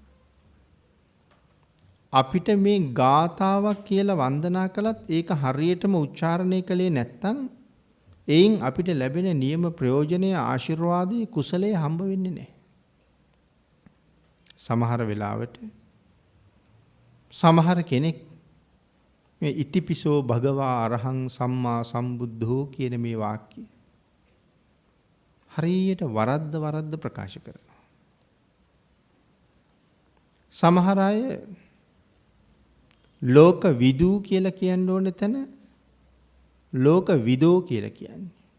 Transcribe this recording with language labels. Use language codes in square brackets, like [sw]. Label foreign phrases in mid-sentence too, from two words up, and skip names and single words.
[si] අපිට මේ ගාථාවක් කියලා වන්දනා කළත් ඒක හරියටම උච්චාරණය කළේ නැත්නම් එයින් අපිට ලැබෙන නියම ප්‍රයෝජනීය ආශිර්වාදයේ කුසලයේ හම්බ වෙන්නේ නැහැ. සමහර වෙලාවට සමහර කෙනෙක් මේ [pi] ඉතිපිසෝ භගවා අරහං සම්මා සම්බුද්ධෝ [si] කියන මේ වාක්‍යය හරියට වරද්ද ප්‍රකාශ කරනවා. සමහර අය [pi] ලෝක විදූ [si] කියලා කියන්න ඕන තැන [pi] ලෝක විදෝ [si] කියලා කියන්නේ.